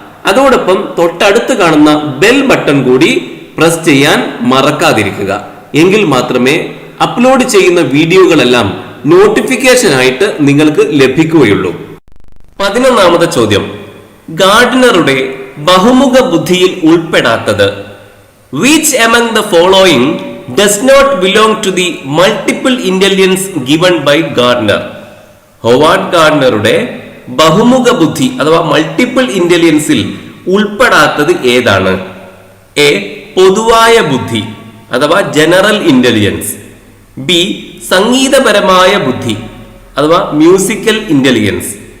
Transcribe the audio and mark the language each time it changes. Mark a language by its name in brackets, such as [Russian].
[Malayalam] അതോടൊപ്പം തൊട്ടടുത്ത് കാണുന്ന ബെൽ ബട്ടൺ കൂടി പ്രസ് ചെയ്യാൻ മറക്കാതിരിക്കുക. എങ്കിൽ മാത്രമേ അപ്ലോഡ് ചെയ്യുന്ന വീഡിയോകളെല്ലാം നോട്ടിഫിക്കേഷൻ ആയിട്ട് നിങ്ങൾക്ക് ലഭിക്കുകയുള്ളൂ. 11ാമത്തെ ചോദ്യം, ഗാർഡനറുടെ ബഹുമുഖ ബുദ്ധിയിൽ ഉൾപ്പെടാത്തത്? [English] Which among the following does not belong to the multiple intelligence given by Gardner? [Malayalam] Howard ഗാർഡനറുടെ ബഹുമുഖ ബുദ്ധി അഥവാ മൾട്ടിപ്പിൾ ഇന്റലിജൻസിൽ ഉൾപ്പെടാത്തത് ഏതാണ്? എ, പൊതുവായ ബുദ്ധി അഥവാ ജനറൽ ഇന്റലിജൻസ്. ബി, സംഗീതപരമായ ബുദ്ധി അഥവാ മ്യൂസിക്കൽ ഇന്റലിജൻസ്.